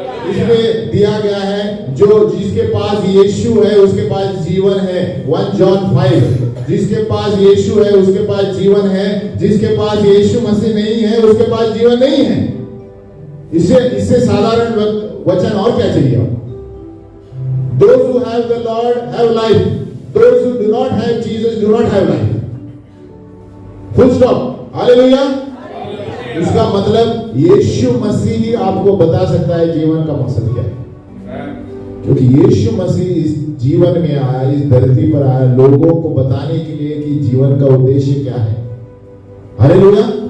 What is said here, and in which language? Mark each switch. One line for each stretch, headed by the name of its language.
Hindi: इसमें दिया गया है, जो जिसके पास यीशु है उसके पास जीवन है। 1 जॉन 5, जिसके पास यीशु है उसके पास जीवन है, जिसके पास यीशु मसीह नहीं है उसके पास जीवन नहीं है। इससे साधारण वचन और क्या चाहिए?
English: Those who have the Lord have life. Those who do not have Jesus do not have life. Full stop. Hallelujah.
Hindi: इसका मतलब यीशु मसीह ही आपको बता सकता है जीवन का मकसद क्या है, क्योंकि यीशु मसीह इस जीवन में आया, इस धरती पर आया लोगों को बताने के लिए कि जीवन का उद्देश्य क्या है। हालेलुया।